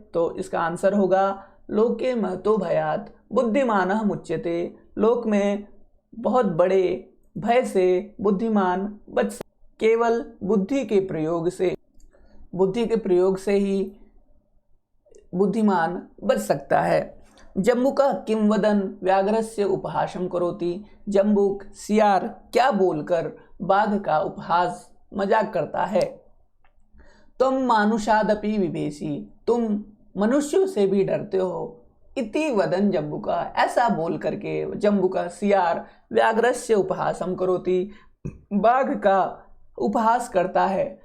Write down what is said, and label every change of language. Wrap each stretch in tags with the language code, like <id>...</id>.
<hi>तो इसका आंसर होगा</hi> <sa>लोके महतो भयात बुद्धिमानः मुच्यते।</sa> <hi>लोक में बहुत बड़े भय से बुद्धिमान बच केवल बुद्धि के प्रयोग से ही बुद्धिमान बच सकता है।</hi> <sa>जम्बुकः किं वदन् व्याघ्रस्य उपहासं करोति।</sa> <hi>जम्बुक सियार क्या बोलकर बाघ का उपहास मजाक करता है।</hi> <sa>तुम मानुषादपि विभेषि,</sa> <hi>तुम मनुष्यों से भी डरते हो।</hi> <sa>इति वदन् जम्बुका,</sa> <hi>ऐसा बोल करके जम्बुका सियार</hi> <sa>व्याघ्रस्य उपहासं करोति,</sa> <hi>बाघ का उपहास करता है।</hi>